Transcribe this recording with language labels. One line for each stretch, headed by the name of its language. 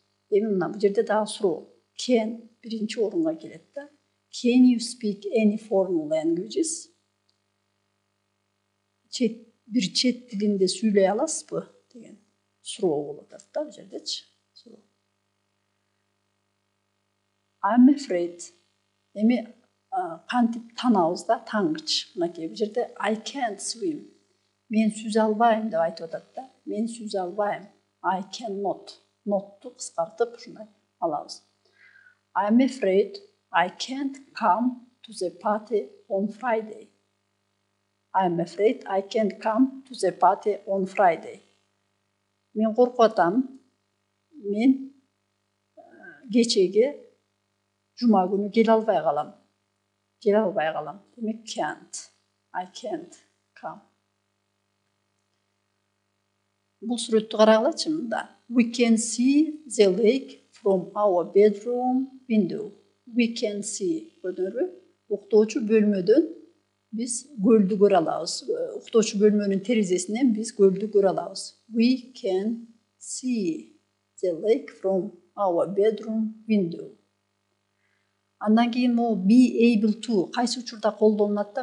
Kyrgyz: Эми мына бул жерде дагы суроо.
English: Can
Kyrgyz: биринчи орунга келет да.
English: Can you speak any foreign languages?
Kyrgyz: Бир чет тилинде сүйлөй аласызбы деген суроо болуп атат да бул жердечи.
English: I'm afraid.
Kyrgyz: Эми кантип танабыз да, таңгыч. Мынакей бул жерде
English: I can't swim.
Kyrgyz: Мен сүзө албайм деп айтып атат да. Мен сүзө албайм.
English: I cannot.
Kyrgyz: Nottу кыскартып ушундай алабыз.
English: I'm afraid I can't come to the party on Friday. I'm afraid I can't come to the party on Friday.
Kyrgyz: Мен коркуп атам. Мен кечеге жума күнү келе албай калам. Демек
English: can't. I can't come.
Kyrgyz: Бул сүрөттү карагылачы мында.
English: We can see the lake from our bedroom window. We can see.
Kyrgyz: Көрдүңөрбү? Уктоочу бөлмөдөн биз көлдү көрө алабыз. Уктоочу бөлмөнүн терезесинен биз көлдү көрө алабыз.
English: We can see the lake from our bedroom window.
Kyrgyz: Андан кийин могу
English: be able to
Kyrgyz: кайсы учурда колдонулат да?